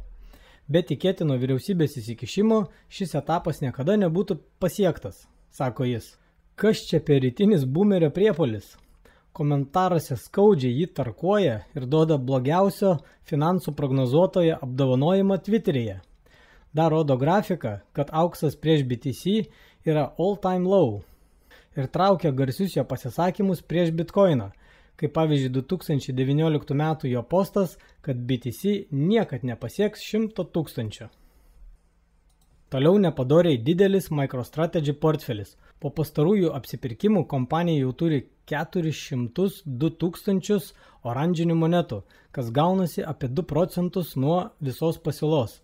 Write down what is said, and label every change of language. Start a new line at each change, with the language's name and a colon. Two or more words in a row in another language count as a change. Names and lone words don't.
Lithuanian: Be tikėtino vyriausybės įsikišimo šis etapas niekada nebūtų pasiektas, sako jis. Kas čia per rytinis boomerio priepuolis? Komentaruose skaudžiai jį tarkuoja ir duoda blogiausio finansų prognozuotojo apdovanojimą Twitteryje. Dar rodo grafika, kad auksas prieš BTC yra
English: all time low
Lithuanian: ir traukia garsius jo pasisakymus prieš Bitcoiną, kaip pavyzdžiui 2019 metų jo postas, kad BTC niekad nepasieks 100 000. Toliau nepadoriai didelis MicroStrategy portfelis. Po pastarųjų apsipirkimų kompanija jau turi 402 000 oranžinių monetų, kas gaunasi apie 2% nuo visos pasiūlos.